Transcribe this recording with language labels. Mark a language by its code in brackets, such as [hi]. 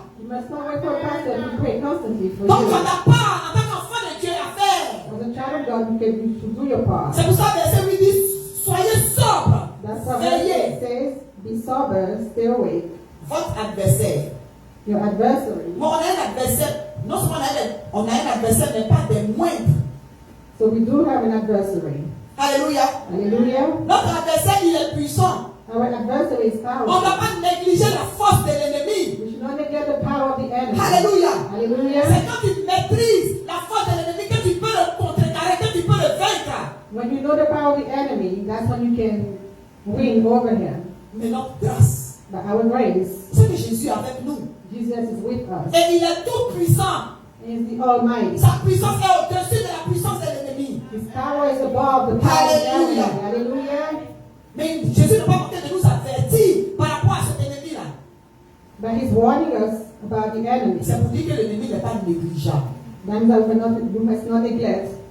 [en] You must not wait for a pastor to pray constantly for [fr] Donc tu [en] you. [fr] n'as pas, en tant qu'enfant de Dieu, à faire. [en] As a child of God, you should do your part. [fr] C'est pour ça que verset 8 dit soyez sobre, [en] That's why [fr] veillez. [en] it says, be sober, stay awake. [fr] Votre adversaire. [en] Your adversary. [fr] Bon, on a un adversaire. Non seulement on a un adversaire, mais pas des moindres. [en] So we do have an adversary. [fr] Alléluia. [en] Hallelujah. [fr] Notre adversaire, il est puissant. [en] Our adversary is [fr] On ne [en] powerful. [fr] va pas négliger la force de l'ennemi. [en] We should not neglect the power of the enemy. [fr] Alléluia. [en] Hallelujah. [fr] C'est quand tu maîtrises la force de l'ennemi que tu peux le contrecarrer, que tu peux le vaincre. [en] When you know the power of the enemy, that's when you can win over him. [fr] Mais notre grâce, [en] But our grace, [fr] ce que j'ai Jésus est avec nous. [en] Jesus is with us. [fr] Et il est tout puissant. [en] He is the Almighty. [fr] Sa puissance est au-dessus de la puissance de l'ennemi. [en] His power is above the power of the enemy. Hallelujah. Hallelujah. [fr] Mais Jésus n'a pas manqué de nous avertir par rapport à cet ennemi-là. [en] But he's warning us about the enemy. [fr] C'est pour dire que l'ennemi n'est pas négligeable. [en] Then we must not neglect